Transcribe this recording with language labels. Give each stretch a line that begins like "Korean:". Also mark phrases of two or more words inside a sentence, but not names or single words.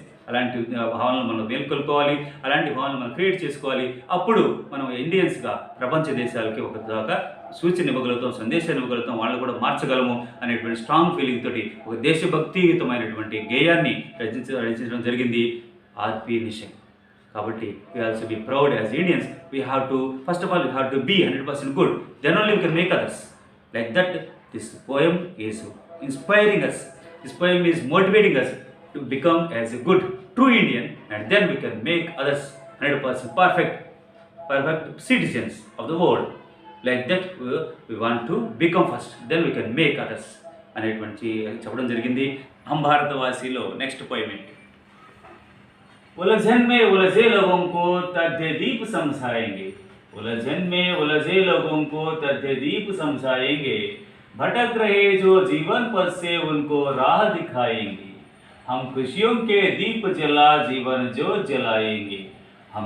Telugu: అలాంటి భావనలు మనం మేల్కొల్పుకోవాలి, అలాంటి భావనలు మనం క్రియేట్ చేసుకోవాలి. అప్పుడు మనం ఇండియన్స్గా ప్రపంచ దేశాలకి ఒక సూచన ఇవ్వగలుగుతాం, సందేశాన్ని ఇవ్వగలుగుతాం, వాళ్ళని కూడా మార్చగలము అనేటువంటి
English: strong feeling
Telugu: తోటి ఒక దేశభక్తియుతమైనటువంటి గేయాన్ని రచించడం జరిగింది ఆర్పి నిషంక్.
English: కాబట్టి we also be proud as Indians. We have to, first of all, we have to be 100% good. Then only we can make others. Like that, this poem is inspiring us. This poem is motivating us to become as a good, true Indian, and then we can make others 100% perfect citizens of the world. Like that, we want to become first. Then we can make others.
Telugu: అనేటువంటి చెప్పడం జరిగింది. हम भारतवासीలో నెక్స్ట్ పోయం ఏంటి?
Hindi: उलझन में उलझे लोगों को तथ्य दीप समझाएंगे. उलझन में उलझे लोगों को तथ्य दीप समझाएंगे. भटक रहे जो जीवन पथ से उनको राह दिखाएंगे. हम खुशियों के दीप जला जीवन जो जलाएंगे.